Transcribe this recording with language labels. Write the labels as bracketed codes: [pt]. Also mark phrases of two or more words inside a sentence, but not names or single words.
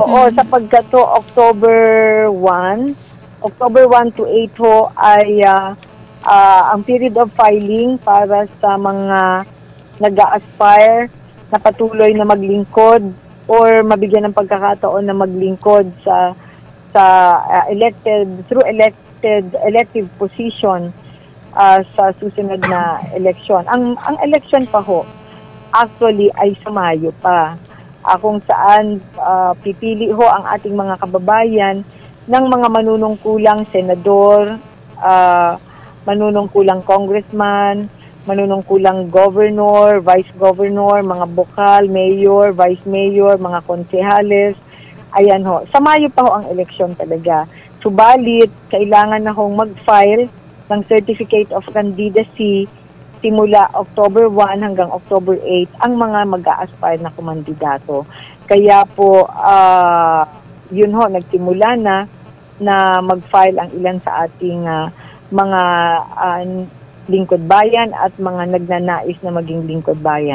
[tl] Oo, sapagkat to October 1 to 8 ho ay ang [en] period of filing [tl] para sa mga nag-a-aspire na patuloy na maglingkod or mabigyan ng pagkakataon na maglingkod sa [en] elective position [tl] sa susunod na eleksyon. Ang eleksyon pa ho actually ay sa Mayo pa, kung saan pipili ho ang ating mga kababayan ng mga manunungkulang senador, manunungkulang congressman, manunungkulang governor, vice governor, mga bokal, mayor, vice mayor, mga konsehales. Ayan ho. Sa Mayo pa ho ang eleksyon talaga. Subalit, kailangan na hong mag-file ng [en] Certificate of Candidacy [tl] simula October 1 hanggang October 8 ang mga mag-a-aspire na kumandidato. Kaya po, yun ho, nagsimula na mag-file ang ilan sa ating mga lingkod bayan at mga nagnanais na maging lingkod bayan.